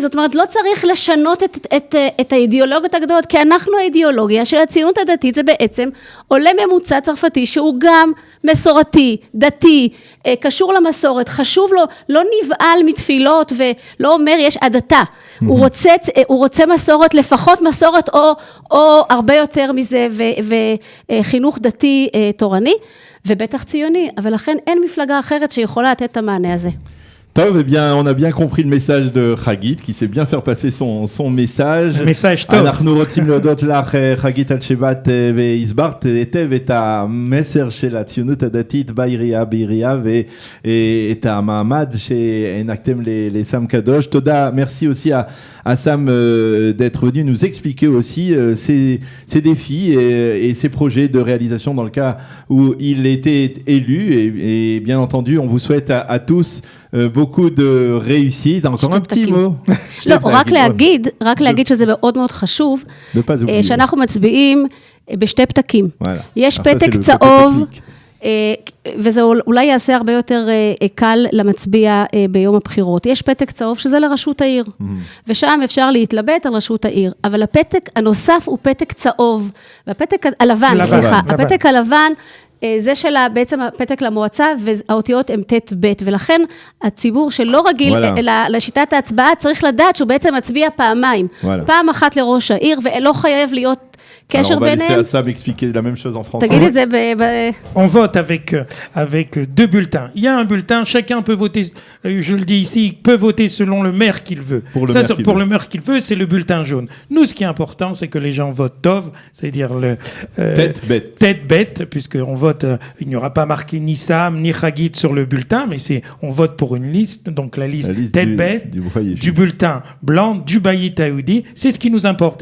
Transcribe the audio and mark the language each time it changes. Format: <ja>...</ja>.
<he>זאת אומרת, לא צריך לשנות את האידיאולוגיות הגדולות, כי אנחנו האידיאולוגיה של הציונות הדתית, זה בעצם עולה ממוצע צרפתי, שהוא גם מסורתי, דתי, קשור למסורת, חשוב לו, לא נבעל מתפילות, ולא אומר יש עדתה. הוא רוצה מסורת, לפחות מסורת, או הרבה יותר מזה, וחינוך דתי תורני, ובטח ציוני, אבל לכן אין מפלגה אחרת שיכולה לתת את המענה הזה.</he> <fr>Tov, eh bien, on a bien compris le message de Chagit, qui sait bien faire passer son message. Le message Tov.</fr> <he>אנחנו רוצים להודות לך, חגית אלשבת, והסברת היטב את המסר של הציונות הדתית בעירייה, ואת המעמד שהענקתם לסם קדוש.</he> <fr>תודה, merci aussi à Sam d'être venu nous expliquer aussi ses défis et ses projets de réalisation dans le cas où il était élu. Et bien entendu, on vous souhaite à tous beaucoup de réussite. Encore un petit mot.</fr> <he>לא, רק להגיד שזה מאוד מאוד חשוב, שאנחנו מצביעים בשתי פתקים. יש פתק צהוב, וזה אולי יעשה הרבה יותר קל למצביע ביום הבחירות. יש פתק צהוב שזה לרשות העיר, ושם אפשר להתלבט על רשות העיר, אבל הפתק הנוסף הוא פתק צהוב, והפתק הלבן, סליחה, הפתק הלבן, זה שלה בעצם הפתק למועצה, והאותיות הם ת' ב', ולכן הציבור שלא רגיל לשיטת ההצבעה, צריך לדעת שהוא בעצם מצביע פעמיים. פעם אחת לראש העיר, ולא חייב להיות קשר ביניהם.</he> <fr>Alors on va laisser Assam expliquer la même chose en français.</fr> <he>תגיד את זה</he> <fr>On vote avec deux bulletins. Il y a un bulletin, chacun peut voter, je le dis ici, peut voter selon le maire qu'il veut. Pour le maire qu'il veut, c'est le bulletin jaune. Nous, ce qui est important, c'est que les gens votent Tov, c'est-à-dire le tête bête, puisqu'on vote, il n'y aura pas marqué ni Sam, ni Chagit sur le bulletin, mais on vote pour une liste, donc la liste tête bête, du bulletin blanc, du Bayit Aoudi, c'est ce qui nous importe.</fr>